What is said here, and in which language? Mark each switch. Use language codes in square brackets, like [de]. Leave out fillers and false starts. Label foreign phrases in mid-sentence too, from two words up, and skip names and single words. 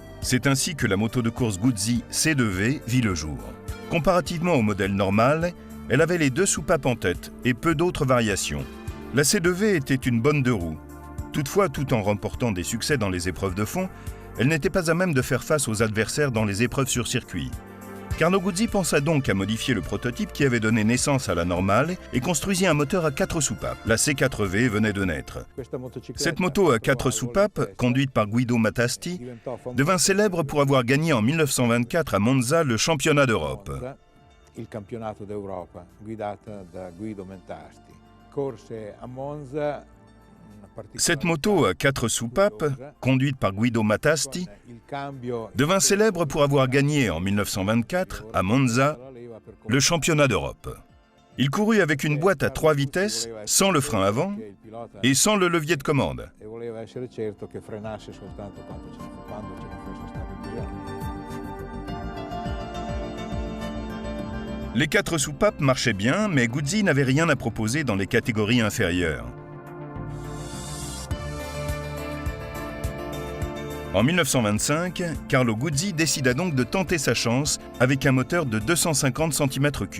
[fr] C'est ainsi que la moto de course Guzzi C2V vit le jour. Comparativement au modèle normal, elle avait les 2 soupapes en tête et peu d'autres variations. La C2V était une bonne 2 roues. Toutefois, tout en remportant des succès dans les épreuves de fond, elle n'était pas à même de faire face aux adversaires dans les épreuves sur circuit. Carlo Guzzi pensa donc à modifier le prototype qui avait donné naissance à la normale et construisit un moteur à 4 soupapes. La C4V venait de naître. Cette moto à 4 soupapes, conduite par Guido Matasti, devint célèbre pour avoir gagné en 1924 à Monza le championnat d'Europe. Cette moto à 4 soupapes, conduite par Guido Matasti, devint célèbre pour avoir gagné en 1924 à Monza le championnat d'Europe. Il courut avec une boîte à 3 vitesses, sans le frein avant et sans le levier de commande. [it] E voleva essere certo che frenasse soltanto quando ce ne fosse stato bisogno. [fr] Les 4 soupapes marchaient bien, mais Guzzi n'avait rien à proposer dans les catégories inférieures. En 1925, Carlo Guzzi décida donc de tenter sa chance avec un moteur de 250 cm3.